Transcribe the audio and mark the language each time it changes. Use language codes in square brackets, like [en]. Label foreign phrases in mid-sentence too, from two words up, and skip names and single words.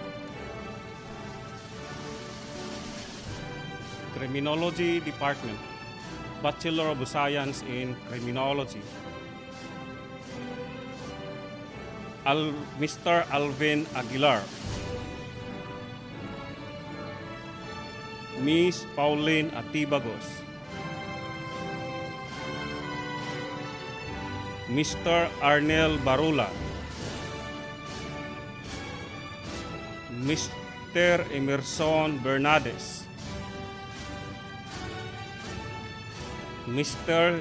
[en] Criminology Department, Bachelor of Science in Criminology, Mr. Alvin Aguilar, Miss Pauline Atibagos, Mr. Arnel Barula, Mr. Emerson Bernades, Mr.